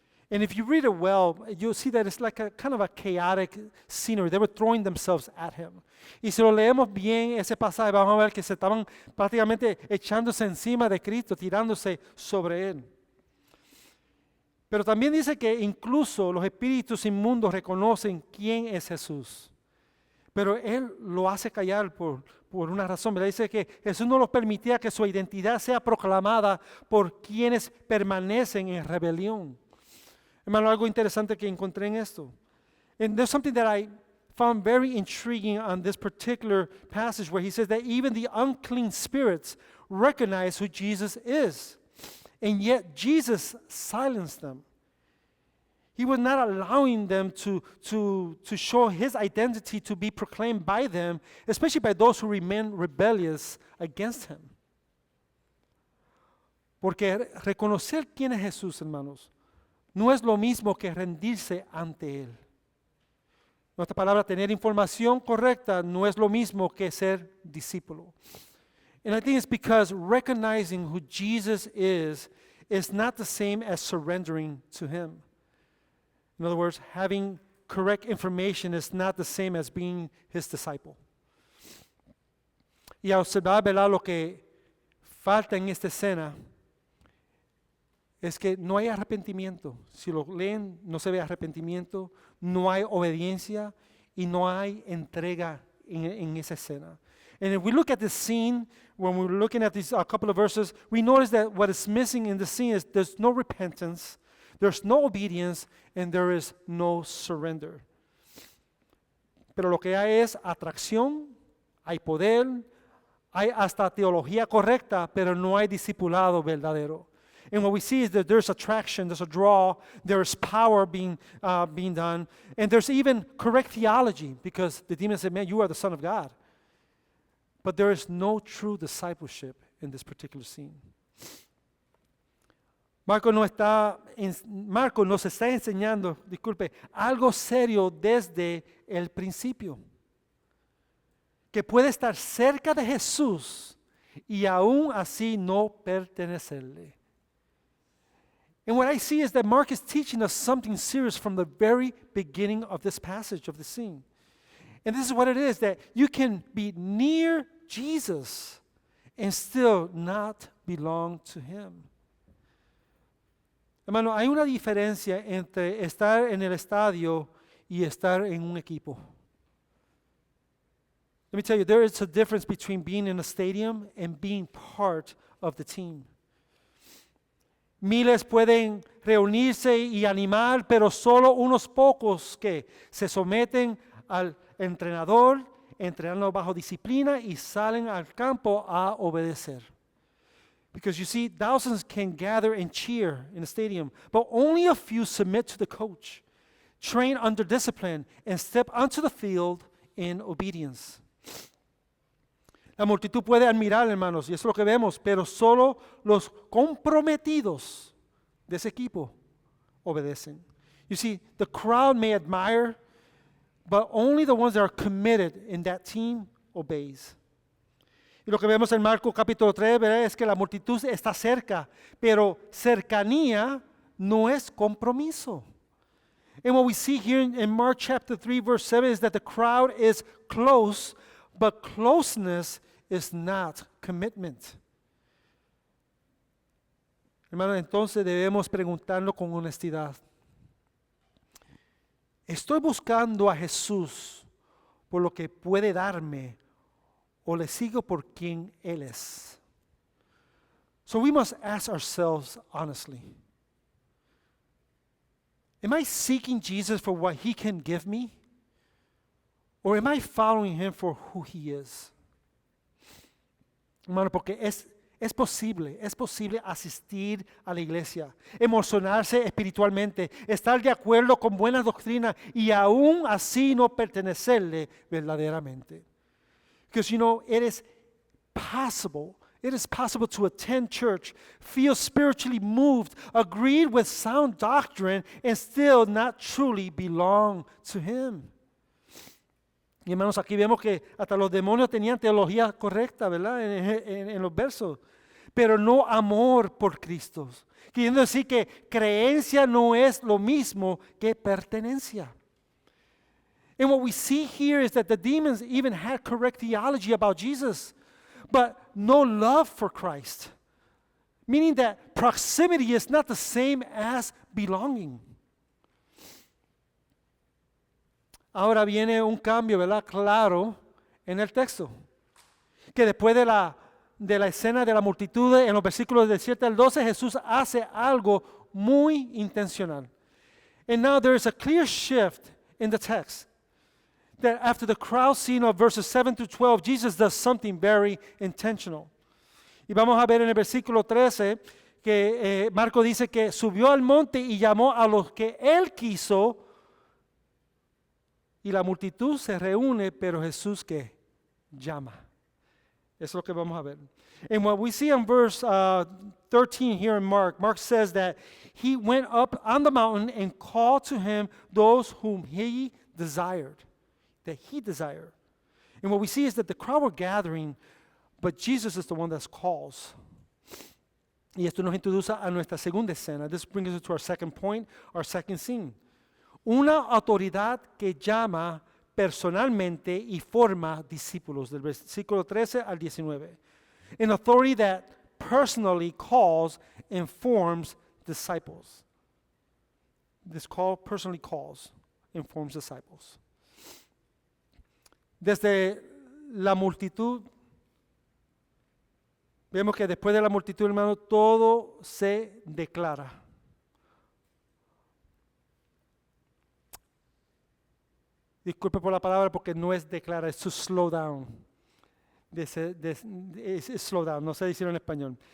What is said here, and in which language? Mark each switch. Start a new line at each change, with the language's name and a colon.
English: And if you read it well, you'll see that it's like a kind of a chaotic scenery. They were throwing themselves at him.
Spanish: Y si lo leemos bien ese pasaje, vamos a ver que se estaban prácticamente echándose encima de Cristo, tirándose sobre él. Pero también dice que incluso los espíritus inmundos reconocen quién es Jesús. Pero Él lo hace callar por una razón. ¿Verdad? Dice que Jesús no los permitía que su identidad sea proclamada por quienes permanecen en rebelión. Hermano, algo interesante que encontré en esto.
English: And there's something that I found very intriguing on this particular passage where he says that even the unclean spirits recognize who Jesus is. And yet Jesus silenced them. He was not allowing them to show his identity to be proclaimed by them, especially by those who remain rebellious against him.
Spanish: Porque reconocer quién es Jesús, hermanos, no es lo mismo que rendirse ante Él. Nuestra palabra, tener información correcta, no es lo mismo que ser discípulo.
English: And I think it's because recognizing who Jesus is not the same as surrendering to him. In other words, having correct information is not the same as being his disciple.
Spanish: Y a observar, ¿verdad? Lo que falta en esta escena es que no hay arrepentimiento. Si lo leen, no se ve arrepentimiento, no hay obediencia y no hay entrega en esa escena.
English: And if we look at the scene, when we're looking at these couple of verses, we notice that what is missing in the scene is there's no repentance, there's no obedience, and there is no surrender.
Spanish: Pero lo que hay es atracción, hay poder, hay hasta teología correcta, pero no hay discipulado verdadero.
English: And what we see is that there's attraction, there's a draw, there's power being done, and there's even correct theology, because the demon said, man, you are the Son of God. But there is no true discipleship in this particular scene.
Spanish: Marco nos está enseñando, algo serio desde el principio. Que puede estar cerca de Jesús y aún así no pertenecerle.
English: And what I see is that Mark is teaching us something serious from the very beginning of this passage, of the scene. And this is what it is, that you can be near Jesus and still not belong to Him.
Spanish: Hermano, hay una diferencia entre estar en el estadio y estar en un equipo.
English: Let me tell you, there is a difference between being in a stadium and being part of the team.
Spanish: Miles pueden reunirse y animar, pero solo unos pocos que se someten al entrenador, entrenando bajo disciplina y salen al campo a obedecer.
English: Because you see, thousands can gather and cheer in a stadium, but only a few submit to the coach, train under discipline, and step onto the field in obedience.
Spanish: La multitud puede admirar, hermanos, y eso es lo que vemos, pero solo los comprometidos de ese equipo obedecen.
English: You see, the crowd may admire, but only the ones that are committed in that team obeys.
Spanish: Y lo que vemos en Marcos capítulo 3, ¿verdad?, es que la multitud está cerca, pero cercanía no es compromiso.
English: And what we see here in Mark chapter 3, verse 7 is that the crowd is close, but closeness is not commitment.
Spanish: Hermano, entonces debemos preguntarnos con honestidad. ¿Estoy buscando a Jesús por lo que puede darme o le sigo por quien Él es?
English: So we must ask ourselves honestly. Am I seeking Jesus for what He can give me? Or am I following Him for who He is?
Spanish: Hermano, porque es posible asistir a la iglesia, emocionarse espiritualmente, estar de acuerdo con buena doctrina y aún así no pertenecerle verdaderamente.
English: Because you know, it is possible to attend church, feel spiritually moved, agree with sound doctrine, and still not truly belong to Him.
Spanish: Y hermanos, aquí vemos que hasta los demonios tenían teología correcta, ¿verdad? En los versos. Pero no amor por Cristo. Queriendo decir que creencia no es lo mismo que pertenencia.
English: And what we see here is that the demons even had correct theology about Jesus, but no love for Christ. Meaning that proximity is not the same as belonging.
Spanish: Ahora viene un cambio, ¿verdad?, claro en el texto. Que después de la escena de la multitud, en los versículos del 7 al 12, Jesús hace algo muy intencional.
English: And now there is a clear shift in the text. That after the crowd scene of verses 7 to 12, Jesus does something very intentional.
Spanish: Y vamos a ver en el versículo 13 que Marco dice que subió al monte y llamó a los que Él quiso. Y la multitud se reúne, pero Jesús que llama. Eso es lo que vamos a ver.
English: And what we see in verse 13 here in Mark says that He went up on the mountain and called to Him those whom He desired. That He desired. And what we see is that the crowd were gathering, but Jesus is the one that calls.
Spanish: Y esto nos introduce a nuestra segunda escena.
English: This brings us to our second point, our second scene.
Spanish: Una autoridad que llama personalmente y forma discípulos, del versículo 13 al 19.
English: An authority that personally calls and forms disciples. This call personally calls and forms disciples.
Spanish: Desde la multitud, vemos que después de la multitud, hermano, todo se declara. Disculpe por la palabra porque no es declarar, es
English: to slow down.
Spanish: Es
English: slow down,
Spanish: no sé decirlo en español.